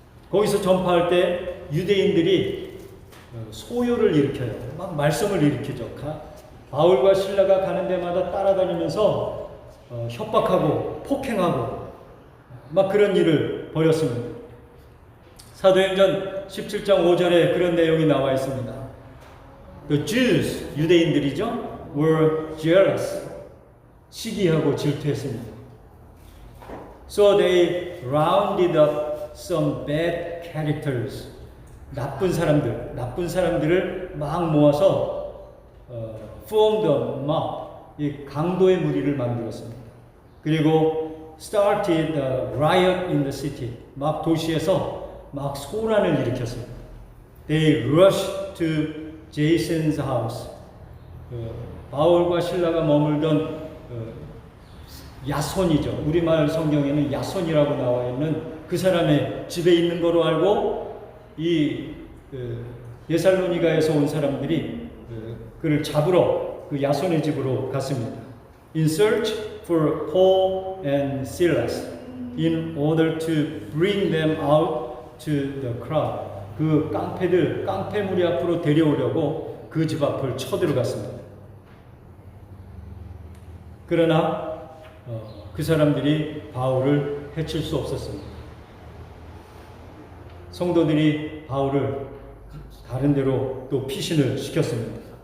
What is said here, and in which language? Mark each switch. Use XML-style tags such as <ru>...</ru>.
<ko>거기서 전파할 때 유대인들이 소요를 일으켜요. 막 말썽을 일으키죠. 바울과 실라가 가는 데마다 따라다니면서 협박하고 폭행하고 막 그런 일을 벌였습니다. 사도행전 17장 5절에 그런 내용이 나와 있습니다.</ko> <en>The Jews,</en> <ko>유대인들이죠,</ko> <en>were jealous,</en> <ko>시기하고 질투했습니다.</ko> <en>So they rounded up some bad characters.</en> <ko>나쁜 사람들을 막 모아서</ko> <en>formed a mob,</en> <ko>이 강도의 무리를 만들었습니다. 그리고</ko> <en>started a riot in the city.</en> <ko>막 도시에서 막 소란을 일으켰습니다.</ko> <en>They rushed to Jason's house.</en> <ko>바울과 실라가 머물던 야손이죠. 우리말 성경에는 야손이라고 나와 있는 그 사람의 집에 있는 거로 알고 이 데살로니가에서 온 사람들이 그를 잡으러 그 야손의 집으로 갔습니다.</ko> <en>In search for Paul and Silas in order to bring them out to the crowd.</en> <ko>그 깡패 무리 앞으로 데려오려고 그 집 앞을 쳐들어갔습니다. 그러나 그 사람들이 바울을 해칠 수 없었습니다. 성도들이 바울을 다른 데로 또 피신을 시켰습니다.</ko>